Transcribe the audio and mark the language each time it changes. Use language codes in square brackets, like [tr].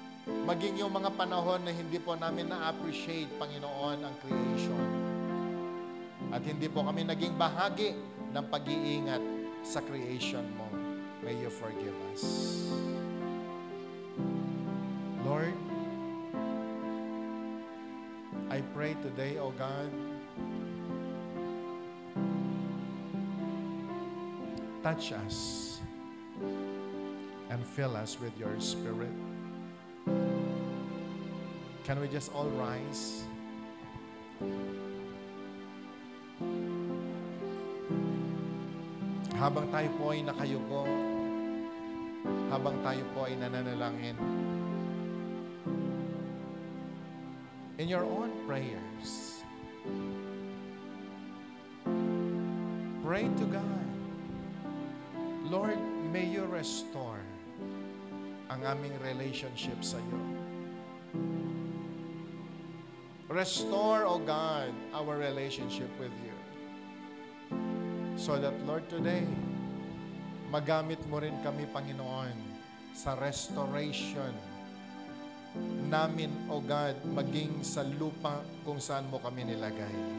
[tl] Maging yung mga panahon na hindi po namin na-appreciate, Panginoon, ang creation. At hindi po kami naging bahagi ng pag-iingat sa creation mo. [en] May you forgive us. Lord, I pray today, O God, touch us and fill us with your Spirit. Can we just all rise? [tl] Habang tayo po ay nakayuko, habang tayo po ay nananalangin, [en] in your own prayers, pray to God. Lord, may you restore [tl] ang aming relationship sa iyo. [en] Restore, O God, our relationship with you. So that, Lord, today, [tl] magamit mo rin kami, Panginoon, sa restoration namin, O God, maging sa lupa kung saan mo kami nilagay.